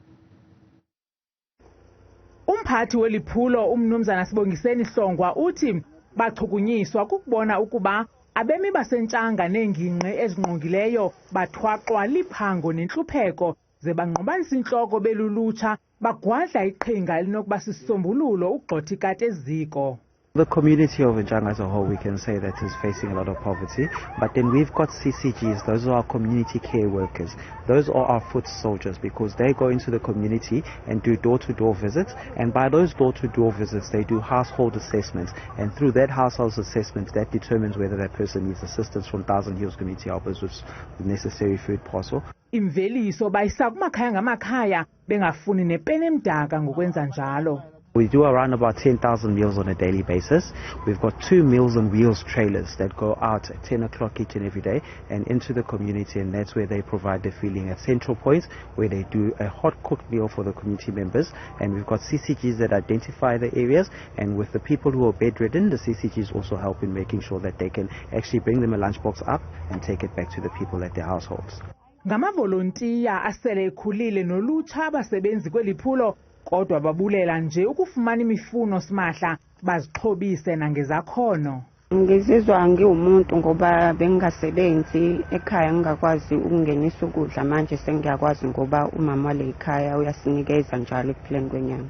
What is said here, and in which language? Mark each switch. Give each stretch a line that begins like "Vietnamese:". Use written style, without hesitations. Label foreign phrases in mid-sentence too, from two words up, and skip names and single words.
Xhosa: Umphathi weliphulo umnumzana Sibongiseni Hlongwa uthi bachukunyiswa kukubona ukuba abemi baseNchanga neengingqi ezingqongileyo bathwaqwa liphango nentlupheko ze banqobanisa intloko belulutsha bagwadla iqhinga elinokuba sisisombululo ukugxotha ikati eziko.
English: The community of Ingxelo as a whole, we can say that is facing a lot of poverty. But then we've got CCGs, those are our community care workers. Those are our foot soldiers because they go into the community and do door-to-door visits. And by those door-to-door visits, they do household assessments. And through that household assessment, that determines whether that person needs assistance from 1,000 Hills Community Helpers with the necessary food parcel.
Xhosa: Imveliso bayisa kumakhaya ngamakhaya bengafuni nepeni emdaka ngokwenza njalo.
English: We do around about 10,000 meals on a daily basis. We've got 2 Meals on Wheels trailers that go out at 10 o'clock each and every day and into the community, and that's where they provide the feeding at central points where they do a hot cooked meal for the community members. And we've got CCGs that identify the areas, and with the people who are bedridden, the CCGs also help in making sure that they can actually bring them a lunchbox up and take it back to the people at their households.
Xhosa: Ngamavolontiya asele ekhulile nolutsha abasebenzi kweliphulo kodwa babulela nje ukufumana imifuno simahla bazixhobise nangezakhono.
Zulu: Ngizizwa ngiwumuntu ngoba bengasebenzi ekhaya ngakwazi ukungenisa ukudla, manje sengiyakwazi ngoba umama wale ekhaya uyasinikeza njalo ekuphileni kwenyanga.